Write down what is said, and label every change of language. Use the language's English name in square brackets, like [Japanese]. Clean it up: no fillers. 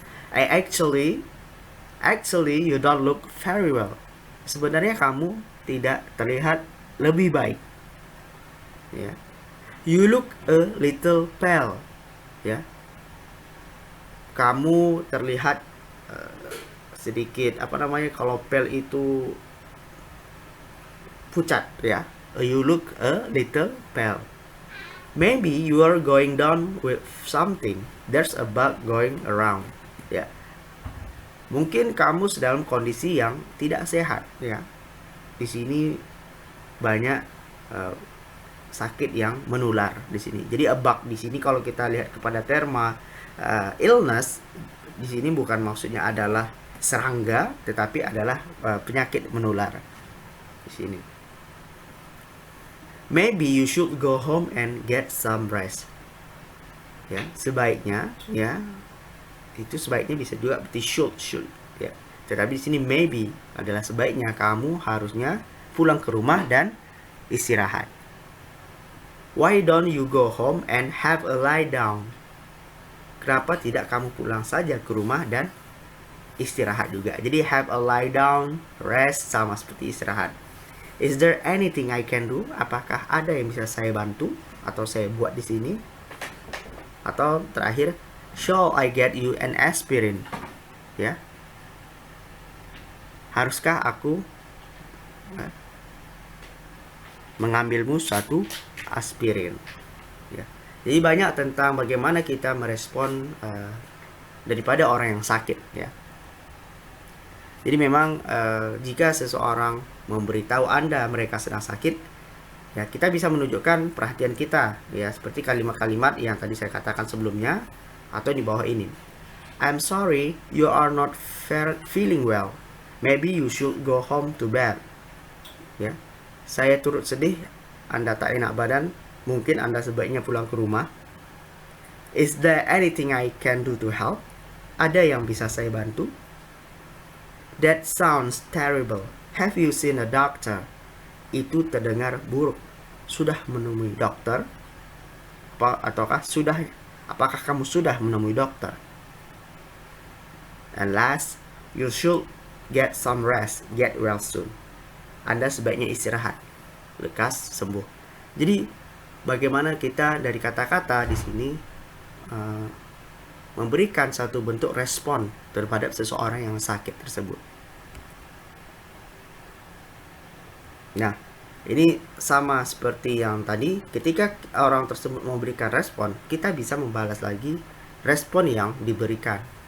[English] Actually you don't look very well. [Indonesian] Sebenarnya kamu tidak terlihat lebih baik, ya. [English] You look a little pale, [Indonesian] ya. Kamu terlihat sedikit kalau pale itu pucat, ya. [English] You look a little pale. Maybe you are going down with something. There's a bug going around, ya. [Indonesian] Mungkin kamu sedang kondisi yang tidak sehat, ya. Di sini banyak sakit yang menular di sini. Jadi [English] a bug [Indonesian] di sini kalau kita lihat kepada terma illness, di sini bukan maksudnya adalah serangga, tetapi adalah penyakit menular di sini. [English] Maybe you should go home and get some rest. [Indonesian] Ya, sebaiknya, ya. Itu sebaiknya bisa juga berarti should, ya. Tetapi di sini maybe adalah sebaiknya kamu harusnya pulang ke rumah dan istirahat. [English] Why don't you go home and have a lie down? [Indonesian] Kenapa tidak kamu pulang saja ke rumah dan istirahat juga? Jadi [English] have a lie down, [Indonesian] rest sama seperti istirahat. [English] Is there anything I can do? [Indonesian] Apakah ada yang bisa saya bantu atau saya buat di sini? Atau terakhir, [English] shall I get you an aspirin? Ya. [Indonesian] Haruskah aku mengambilmu suatu aspirin? Ya. Jadi banyak tentang bagaimana kita merespon daripada orang yang sakit, ya. Jadi memang jika seseorang memberitahu Anda mereka sedang sakit, Ya, kita bisa menunjukkan perhatian kita, ya, seperti kalimat-kalimat yang tadi saya katakan sebelumnya atau di bawah ini. [English] I'm sorry, you are not feeling well. Maybe you should go home to bed. [Indonesian] Ya, saya turut sedih, Anda tak enak badan. Mungkin Anda sebaiknya pulang ke rumah. [English] Is there anything I can do to help? [Indonesian] Ada yang bisa saya bantu? [English] That sounds terrible. Have you seen a doctor? [Indonesian] Itu terdengar buruk. Sudah menemui dokter? Apakah kamu sudah menemui dokter? [English] And last, you should get some rest. Get well soon. [Indonesian] Anda sebaiknya istirahat. Lekas sembuh. Jadi, bagaimana kita dari kata-kata di sini memberikan satu bentuk respon terhadap seseorang yang sakit tersebut. Nah, ini sama seperti yang tadi, ketika orang tersebut memberikan respon, kita bisa membalas lagi respon yang diberikan.